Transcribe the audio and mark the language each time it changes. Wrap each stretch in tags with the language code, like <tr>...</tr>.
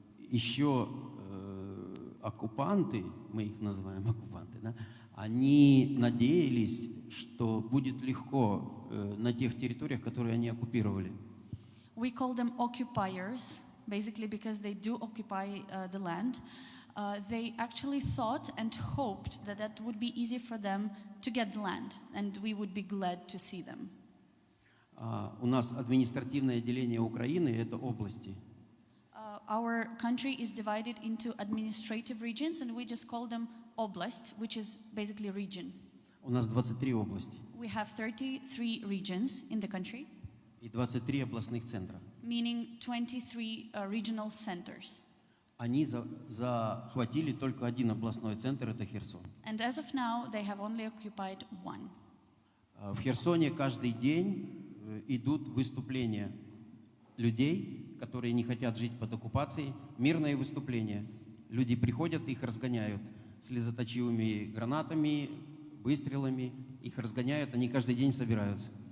<ru>Еще оккупанты, мы их называем оккупанты, да, они надеялись, что будет легко на тех территориях, которые они оккупировали.</ru> <en>We call them occupiers, basically because they do occupy the land. They actually thought and hoped that that would be easy for them to get the land, and we would be glad to see them.</en> <ru>У нас административное деление Украины – это области.</ru> <en>Our country is divided into administrative regions, and we just call them oblast, which is basically region.</en> <ru>У нас 23 области.</ru> <en>We have 33 regions in the country.</en> <ru>И 23 областных центра.</ru> <en>Meaning 23 regional centers.</en> <ru>Они захватили только один областной центр, это Херсон.</ru> <en>And as of now, they have only occupied one.</en> <ru>В Херсоне каждый день идут выступления людей, которые не хотят жить под оккупацией, мирные выступления. Люди приходят, их разгоняют слезоточивыми гранатами, выстрелами, их разгоняют, они каждый день собираются.</ru>